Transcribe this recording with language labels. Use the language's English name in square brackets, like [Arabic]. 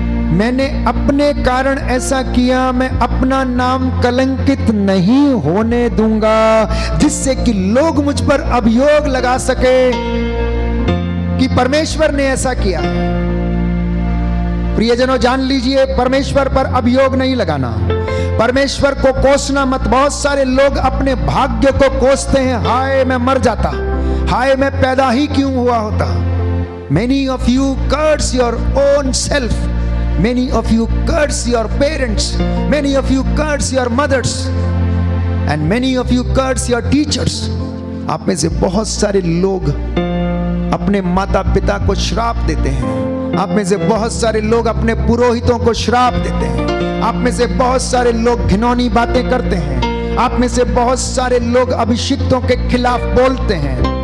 [Hindi] मैंने अपने कारण ऐसा किया, मैं अपना नाम कलंकित नहीं होने दूंगा, जिससे कि लोग मुझ पर अभियोग लगा सके कि परमेश्वर ने ऐसा किया। प्रियजनों, जान लीजिए, परमेश्वर पर अभियोग नहीं लगाना, परमेश्वर को कोसना मत। बहुत सारे लोग अपने भाग्य को कोसते हैं, हाय मैं मर जाता, हाय मैं पैदा ही क्यों हुआ होता। [English] Many of you curse your own self, many of you curse your parents, many of you curse your mothers, and many of you curse your teachers. [Hindi] आप में से बहुत सारे लोग अपने माता पिता को श्राप देते हैं। आप में से बहुत सारे लोग अपने पुरोहितों को श्राप देते हैं। आप में से बहुत सारे लोग घिनौनी बातें करते हैं। आप में से बहुत सारे लोग अभिषिक्तों के खिलाफ बोलते हैं।